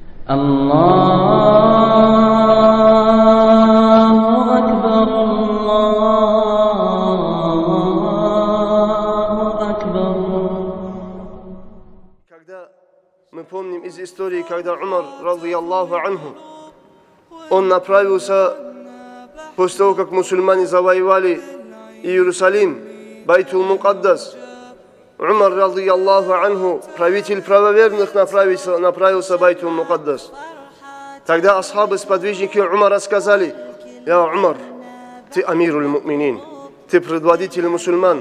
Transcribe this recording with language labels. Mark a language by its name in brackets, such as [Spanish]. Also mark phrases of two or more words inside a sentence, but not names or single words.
[Arabic] الله أكبر، الله أكبر. [Russian] Когда мы помним из истории, когда Умар, [Arabic] رضي الله عنه, [Russian] он направился, после того, как мусульмане завоевали Иерусалим, Байтул-Мукаддас, Умар, [Arabic] رضي الله عنه, [Russian] правитель правоверных, направился в Байтул-Мукаддас. Тогда асхабы, сподвижники Умара сказали: «Я Умар, ты [Arabic] أمير المؤمنين, [Russian] ты предводитель мусульман.